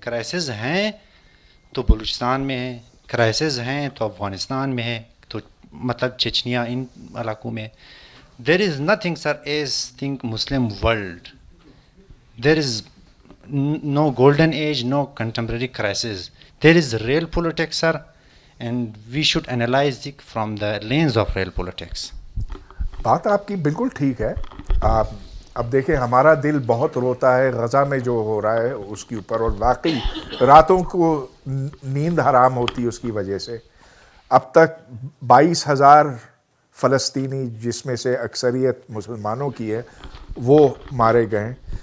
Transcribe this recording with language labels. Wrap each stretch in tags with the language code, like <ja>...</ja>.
<hi>Crisis हैं तो बलूचिस्तान में है, क्राइसिस हैं तो अफ़गानिस्तान में है, तो मतलब चेचनिया, इन इलाकों में।</hi> <en>There is nothing sir as think Muslim world, there is no golden age, no contemporary crisis. There is real politics, sir, and we should analyze it from the lens of real politics.</en> <hi>बात आपकी बिल्कुल ठीक है। आप अब देखें, हमारा दिल बहुत रोता है गज़ा में जो हो रहा है उसके ऊपर, और वाकई रातों को नींद हराम होती है उसकी वजह से। अब तक 22,000 फ़लस्तीनी, जिसमें से अक्सरियत मुसलमानों की है, वो मारे गए।</hi>